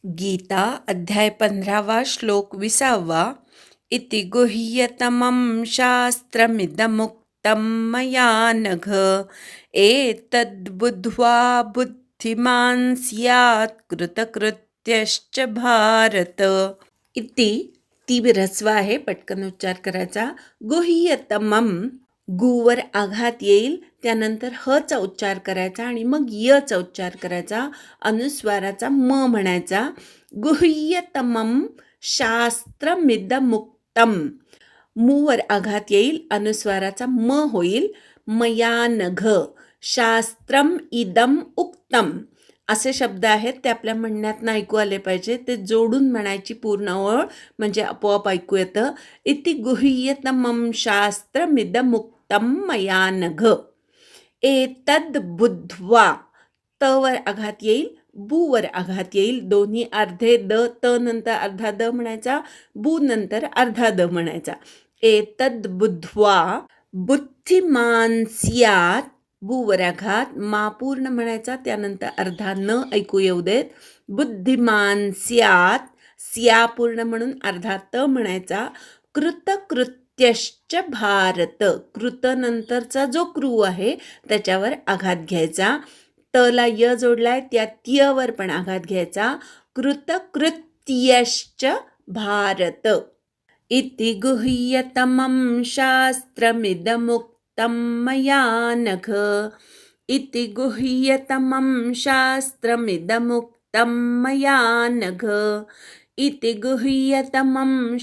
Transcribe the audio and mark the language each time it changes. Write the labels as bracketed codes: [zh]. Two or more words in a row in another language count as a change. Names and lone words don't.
[sa] गीता अध्याय 15 श्लोक 20 इति गुह्यतमं शास्त्रमिदमुक्तं मया नघ एतद्बुद्ध्वा बुद्धिमान् स्यात् कृतकृत्यश्च भारत. [mr] इति ती ह्रस्व आहे, पटकन उच्चार करायचा. गुह्यतमं, गुवर आघात येईल, त्यानंतर हचा उच्चार करायचा आणि मग यचा उच्चार करायचा, अनुस्वाराचा म म्हणायचा. [sa] गुह्यतमं शास्त्रमिदमुक्तम, [mr] मूवर आघात येईल, अनुस्वाराचा म होईल. [sa] मया नघ शास्त्रम इदम उक्तम [mr] असे शब्द आहेत, ते आपल्या म्हणण्यातनं ऐकू आले पाहिजे. ते जोडून म्हणायची पूर्ण ओळ, म्हणजे आपोआप ऐकू येतं. [sa] इति गुह्यतमं शास्त्रमिदमुक्तं मया नघ एतद् बुद्ध्वा, [mr] तवर आघात येईल, बूवर आघात येईल. दोन्ही अर्धे द, त नंतर अर्धा द म्हणायचा, बू नंतर अर्धा द म्हणायचा. [sa] एतद् बुद्ध्वा बुद्धिमान स्यात्, [mr] बूवर आघात, मा पूर्ण म्हणायचा, त्यानंतर अर्धा न ऐकू येऊ देत. [sa] बुद्धिमान स्यात्, [mr] स्या पूर्ण म्हणून अर्धा त म्हणायचा. [sa] कृतकृत्यश्च भारत, [mr] कृत नंतरचा जो क्रू आहे त्याच्यावर आघात घ्यायचा. तला य जोडलाय, त्या त्यवर पण आघात घ्यायचा. [sa] कृतकृत्यश्च भारत. इति गुह्यतमं शास्त्रमिदमुक्तं मया नघ इति गुह्यतमं शास्त्रमिदमुक्तं मया नघ इति गुह्यतमं